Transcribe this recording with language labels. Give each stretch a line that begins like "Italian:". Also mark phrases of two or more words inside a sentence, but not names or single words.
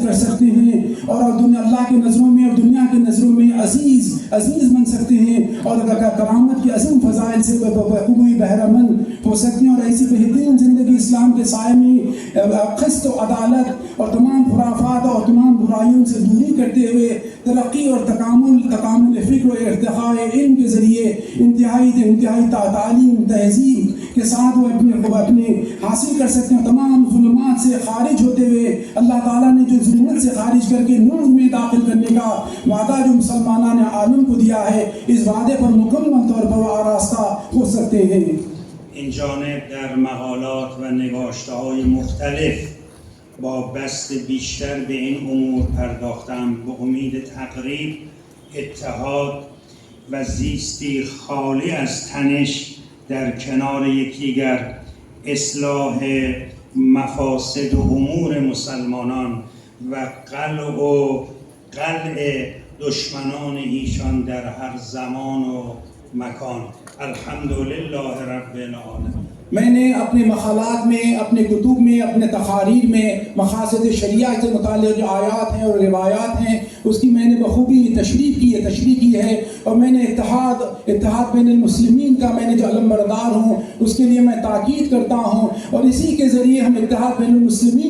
Urdu: کر سکتے ہیں اور اللہ کے نظروں میں اور دنیا کے نظروں میں عزیز بن سکتے ہیں اور کرامت کی عظم فضائل سے بخوبی بہرہ مند ہو سکتے ہیں اور ایسی بہترین زندگی اسلام کے سائے میں قسط اور عدالت اور تمام خرافات اور تمام برائیوں سے دوری کرتے ہوئے ترقی اور تکامل فکر اور ارتقا علم کے ذریعے انتہائی تعلیم تہذیب کے ساتھ وہ اپنے حاصل کر سکتے ہیں. تمام ظلمات سے خارج ہوتے ہوئے اللہ تعالیٰ نے جو ظلمت سے خارج کر کے نور میں داخل کرنے کا وعدہ جو مسلمانوں نے عالم کو دیا ہے، اس وعدے پر مکمل طور پر آراستہ ہو سکتے ہیں.
Persian: این جانب در مقالات و نگاشته‌های مختلف با بست بیشتر به این امور پرداختم به امید تقریب، اتحاد و زیستی خالی از تنش در کنار یکدیگر، اصلاح مفاسد و امور مسلمانان و قلع دشمنان ایشان در هر زمان و مکان.
Arabic: الحمد لله رب العالمين.
Urdu: میں نے اپنے مقالات میں، اپنے کتب میں، اپنے تقاریر میں مقاصد شریعہ سے متعلق جو آیات ہیں اور روایات ہیں اس کی میں نے بخوبی تشریح کی ہے اور میں نے اتحاد بین مسلمین کا میں نے جو علمبردار ہوں اس کے لیے میں تاکید کرتا ہوں اور اسی کے ذریعے ہم اتحاد بین مسلمین